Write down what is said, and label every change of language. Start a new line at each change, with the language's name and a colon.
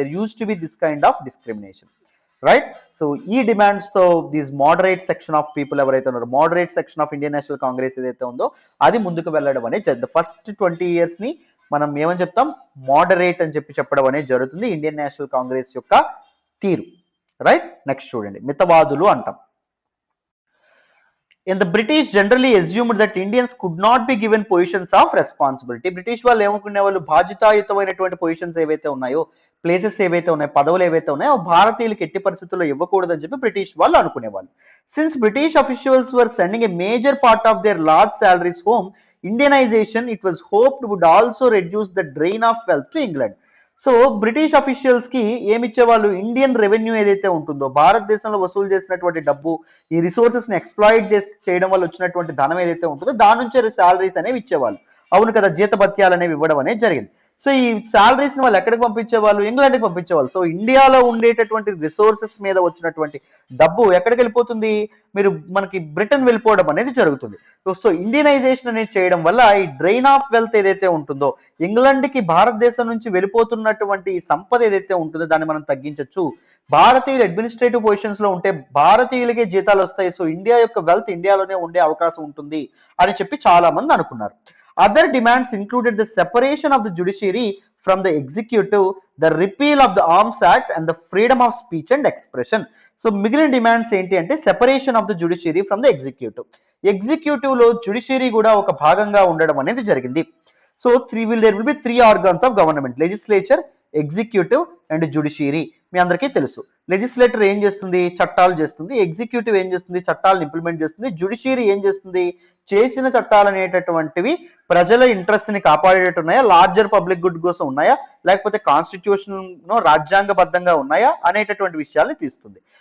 English: there used to be this kind of discrimination,
Telugu: right. So ఈ demands తో these moderate section of people ఎవరైతే ఉన్నారో, moderate section of Indian national Congress ఏదైతే ఉందో అది ముందుకు వెళ్ళడం అనేది జరిగింది. ఫస్ట్ 20 years ని మనం ఏమని చెప్తాం, మోడరేట్ అని చెప్పడం అనేది జరుగుతుంది ఇండియన్ నేషనల్ కాంగ్రెస్ యొక్క తీరు, రైట్. నెక్స్ట్ చూడండి, మితవాదులు అంటాం.
English: And the British generally assumed that Indians could not be given positions of responsibility.
Telugu: British వాళ్ళు ఏమనుకునే వాళ్ళు, బాధ్యతాయుతమైనటువంటి పొజిషన్స్ ఏవైతే ఉన్నాయో, ప్లేసెస్ ఏవైతే ఉన్నాయో, పదవులు ఏవైతే ఉన్నాయో భారతీయులకు ఎట్టి పరిస్థితుల్లో ఇవ్వకూడదని చెప్పి బ్రిటిష్ వాళ్ళు అనుకునేవాళ్ళు.
English: Since British officials were sending a major part of their large salaries home, Indianisation it was hoped would also reduce the drain of wealth to England.
Telugu: So British officials కి ఏమి ఇచ్చేవాళ్ళు, ఇండియన్ రెవెన్యూ ఏదైతే ఉంటుందో, భారతదేశంలో వసూలు చేసినటువంటి డబ్బు, ఈ రిసోర్సెస్ ని ఎక్స్ప్లాయిట్ చేయడం వల్ల వచ్చినటువంటి ధనం ఏదైతే ఉంటుందో దాని నుంచి సాలరీస్ అనేవి ఇచ్చేవాళ్ళు. అవును కదా, జీతభత్యాలు అనేవి ఇవ్వడం అనేది జరిగింది. సో ఈ సాలరీస్ ని వాళ్ళు ఎక్కడికి పంపించేవాళ్ళు, ఇంగ్లాండ్కి పంపించేవాళ్ళు. సో ఇండియాలో ఉండేటటువంటి రిసోర్సెస్ మీద వచ్చినటువంటి డబ్బు ఎక్కడికి వెళ్ళిపోతుంది, మీరు మనకి బ్రిటన్ వెళ్ళిపోవడం అనేది జరుగుతుంది. సో ఇండియనైజేషన్ అనేది చేయడం వల్ల ఈ డ్రైన్ ఆఫ్ వెల్త్ ఏదైతే ఉంటుందో, ఇంగ్లాండ్ కి భారతదేశం నుంచి వెళ్ళిపోతున్నటువంటి సంపద ఏదైతే ఉంటుందో దాన్ని మనం తగ్గించవచ్చు. భారతీయులు అడ్మినిస్ట్రేటివ్ పొజిషన్స్ లో ఉంటే భారతీయులకే జీతాలు వస్తాయి. సో ఇండియా యొక్క వెల్త్ ఇండియాలోనే ఉండే అవకాశం ఉంటుంది అని చెప్పి చాలా మంది అనుకున్నారు.
English: Other demands included the separation of the judiciary from the executive, the repeal of the Arms Act and the freedom of speech and expression.
Telugu: So మిగిలిన డిమాండ్స్ ఏంటి అంటే separation of the judiciary from the executive. Executive లో judiciary కూడా ఒక భాగంగా ఉండడం అనేది జరిగింది.
English: So there will be 3 organs of government, legislature, executive and judiciary.
Telugu: మీ అందరికీ తెలుసు, లెజిస్లేటర్ ఏం చేస్తుంది, చట్టాలు చేస్తుంది, ఎగ్జిక్యూటివ్ ఏం చేస్తుంది, చట్టాలను ఇంప్లిమెంట్ చేస్తుంది, జ్యుడిషియరీ ఏం చేస్తుంది, చేసిన చట్టాలు అనేటటువంటివి ప్రజల ఇంట్రెస్ట్ ని కాపాడేటట్టు ఉన్నాయా, లార్జర్ పబ్లిక్ గుడ్ కోసం ఉన్నాయా, లేకపోతే కాన్స్టిట్యూషన్ రాజ్యాంగబద్ధంగా ఉన్నాయా అనేటటువంటి విషయాల్ని తీస్తుంది.